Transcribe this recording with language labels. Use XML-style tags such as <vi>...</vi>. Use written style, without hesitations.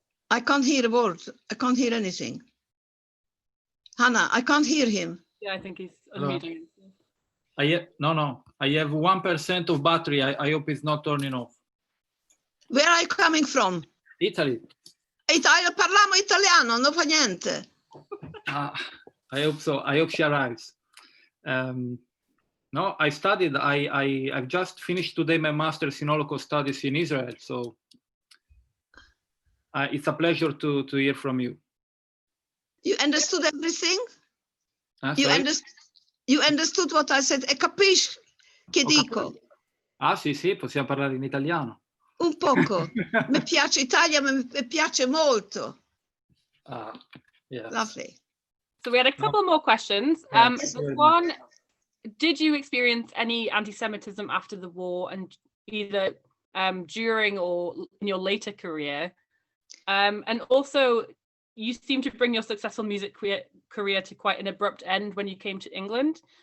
<en>I can't hear a word. I can't hear anything. Hannah, I can't hear him. Yeah, I think he's Hello. unmuting. No. I have 1% of battery. I hope it's not turning off. Where are you coming from? Italy.</en> <it>Parliamo italiano, non fa niente.</it> <en>I hope so. I hope she arrives. No, I studied. I've just finished today my master's in Holocaust studies in Israel. So it's a pleasure to hear from you. You understood everything? Sorry? You understood what I said?</en> <it>E capisci che dico? Sì, possiamo parlare in italiano. Un poco. Mi piace Italia, mi piace molto.</it> <en>Yeah. So Lovely. we had a couple more questions. Yes. One, did you experience any anti-Semitism after the war, and either during or in your later career? And also, you seem to bring your successful music career to quite an abrupt end when you came to England.</en>